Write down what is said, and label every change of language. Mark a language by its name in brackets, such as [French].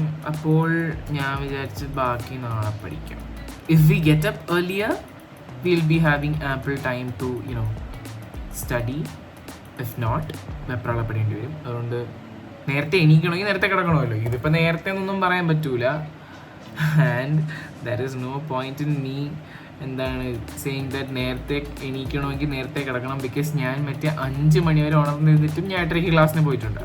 [Malayalam] അപ്പോൾ ഞാൻ വിചാരിച്ച് ബാക്കി നാളെ പഠിക്കാം. [English] If we get up earlier, we'll be having ample time to study. If not, [Malayalam] വെപ്രാളപ്പെടേണ്ടി വരും. അതുകൊണ്ട് നേരത്തെ എണീക്കണമെങ്കിൽ നേരത്തെ കിടക്കണമല്ലോ. ഇതിപ്പോൾ നേരത്തെ ഒന്നും പറയാൻ പറ്റൂല. [English] and there is no point in me [Malayalam] എന്താണ് [English] saying that [Malayalam] നേരത്തെ എണീക്കണമെങ്കിൽ നേരത്തെ കിടക്കണം. ബിക്കോസ് ഞാൻ മറ്റേ 5 മണി വരെ ഉണർന്നിരുന്നിട്ടും ഞാൻ 8:30 ക്ലാസ്സിന് പോയിട്ടുണ്ട്.